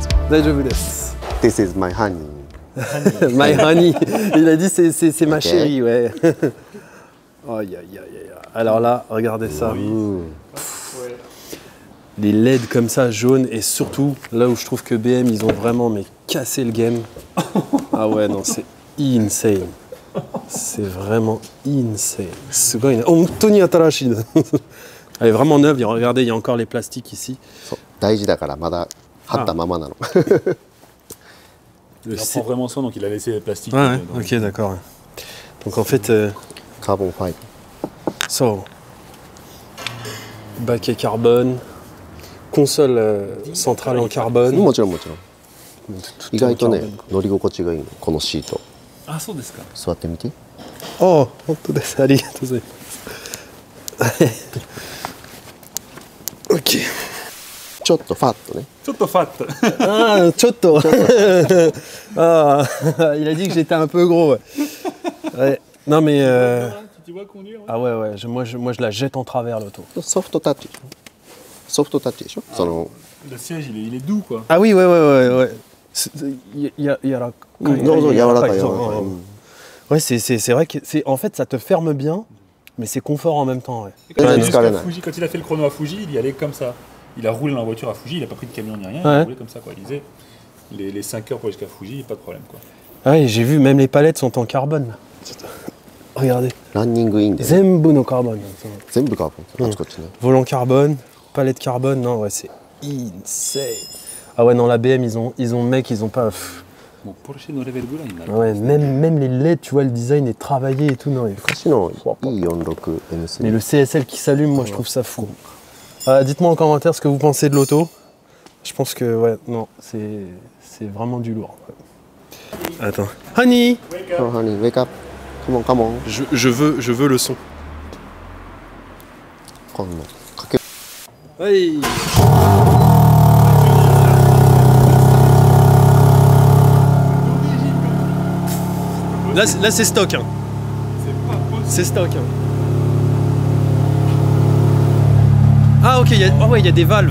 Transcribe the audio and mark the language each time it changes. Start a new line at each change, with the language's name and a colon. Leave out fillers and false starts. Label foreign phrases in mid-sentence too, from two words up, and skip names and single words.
Japanese: 大丈夫です.
English: This is my honey. My honey.
French: Il a dit c'est ma chérie, ouais. Aïe, aïe, aïe, aïe. Alors là, regardez ça. Les LED comme ça, jaunes, et surtout, là où je trouve que BM, ils ont vraiment cassé le game. Ah ouais, non, c'est insane. C'est vraiment insane. Tony Atarashi. Elle est vraiment neuve. Regardez, il y a encore les plastiques ici. Il prend vraiment soin, donc il a laissé les plastiques. Ouais, ok, d'accord. Donc en fait...
English: Carbon fiber. So,
French: baquet carbone, console centrale en carbone.
Japanese: もちろんもちろん。意外とね、乗り心地がいいの、このシート。あ、そうですか。座ってみて。 Oh, 本当です。ありがとうございます。OK。ちょっとファットね。ちょっとファット。
French: Ah, ちょっと。Ah, il a dit que j'étais un peu gros. Ouais. Non mais... Tu vois conduire, ouais. Ah ouais, ouais, moi je la jette en travers l'auto.
Japanese: ソフトタッチ。ソフトタッチでしょ。その。
French: Le siège, il est doux, quoi. Ah oui, ouais, ouais, ouais, ouais. Ouais, c'est vrai que en fait ça te ferme bien, mais c'est confort en même temps. Ouais. Quand il a fait le chrono à Fuji, il y allait comme ça. Il a roulé dans la voiture à Fuji, il n'a pas pris de camion ni rien, il a roulé comme ça, quoi. Il disait les 5 heures pour jusqu'à Fuji, pas de problème, quoi. Ah oui, j'ai vu, même les palettes sont en carbone. Là. Regardez.
Japanese: ランニングインで。全部のcarbone. 全部カーボン。あちこちね。
French: Volant carbone, palette carbone, non, ouais, c'est insane. Ah ouais, non, la BM, ils ont pas...
Japanese: Bon, Porsche no level ぐらいになる。
French: Ouais, même les LED, tu vois, le design est travaillé et tout. Non,
Japanese: 昔の E46 M3。
French: mais le CSL qui s'allume, moi, je trouve ça fou. Dites-moi en commentaire ce que vous pensez de l'auto. Je pense que, ouais, non, c'est vraiment du lourd. Attends.
English: Honey! Oh, honey, wake up. Come on, come on.
French: Je veux le son.
Japanese: こんなかけ。
French: Hey! Là c'est stock. Hein. C'est stock. Hein. Ah ok, il y a des valves.